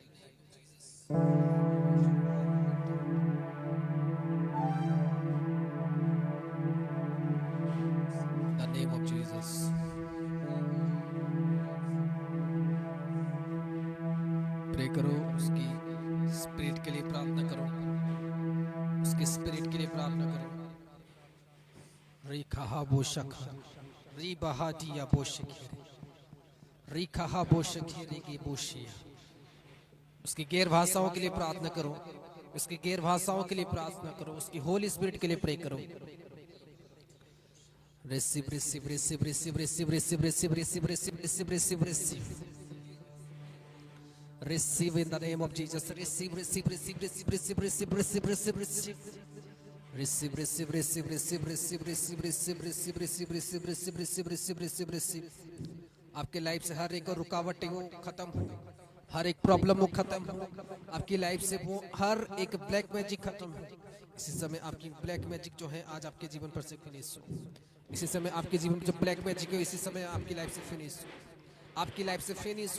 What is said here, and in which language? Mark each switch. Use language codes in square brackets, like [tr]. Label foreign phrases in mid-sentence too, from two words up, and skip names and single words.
[en] the name of Jesus, [hi] प्रे करो, उसकी स्पिरिट के लिए प्रार्थना करो, उसके स्पिरिट के लिए प्रार्थना करो। रिखा बोशखा री बहादिया बोशखी रिखा बोशखी री बोशिया, उसकी गैर भाषाओं के लिए प्रार्थना करो, उसकी गैर भाषाओं के लिए प्रार्थना करो, उसकी [en] Holy Spirit [hi] के लिए प्रे करो। [en] receive receive receive receive receive receive receive receive receive receive receive receive receive in the name of Jesus. Receive, receive, receive, receive, receive, receive, receive, receive, receive. Receive, receive, receive, receive, receive, receive, receive, receive, receive, receive, receive, receive, receive, receive, receive. [hi] आपके लाइफ से हर एक रुकावटें हो खत्म हो, हर एक प्रॉब्लम हो खत्म हो, आपकी लाइफ से वो हर एक [en] black magic [hi] खत्म हो। इसी समय आपकी [en] black magic [hi] जो है आज आपके जीवन पर से फिनिश हो। इसी समय आपके जीवन में जो [en] black magic [hi] है इसी समय आपकी लाइफ से फिनिश हो, आपकी लाइफ से फिनिश हो।